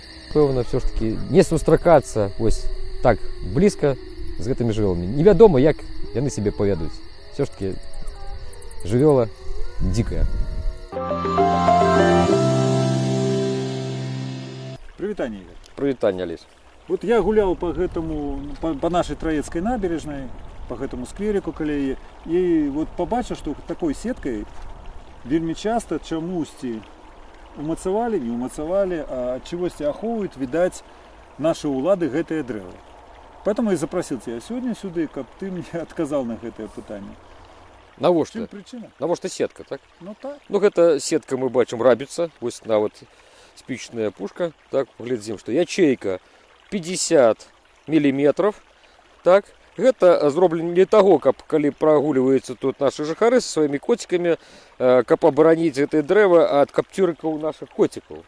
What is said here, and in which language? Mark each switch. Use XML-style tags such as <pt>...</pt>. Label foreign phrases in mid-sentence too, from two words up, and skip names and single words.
<be>напэўна, все ж таки не сустракацца вось так блізка з гэтымі жывёламі. Невядома, як яны сябе павядуць. Все ж таки жывёла дзікая. Прывітанне, Игорь. Прывітанне, Олесь.</be> <ru>Вот я гулял по нашей Троецкой набережной, по этому скверику</ru> <be>каля, и вот побачил, что такой сеткой вельмі часто чамусьці умацавалі, не умацавалі, а ад чагосьці ахоўваюць, відаць, наши улады гэтае дрэва.</be> <ru>Поэтому я запросил тебя сегодня сюда,</ru> <be>каб ты мне отказал на гэтае пытанне. Навошта? Чым причина? Навошта сетка, так? Ну так. Ну гэта сетка, мы бачым, рабіцца. Вось нават спічная пушка. Так, паглядзім, што ячейка 50 миллиметров. Так, гэта зроблена для таго, каб калі прагульваюцца тут нашы жыхары са сваімі коцікамі, каб абараніць гэтае дрэва ад капцюрыкаў нашых коцікаў.</be>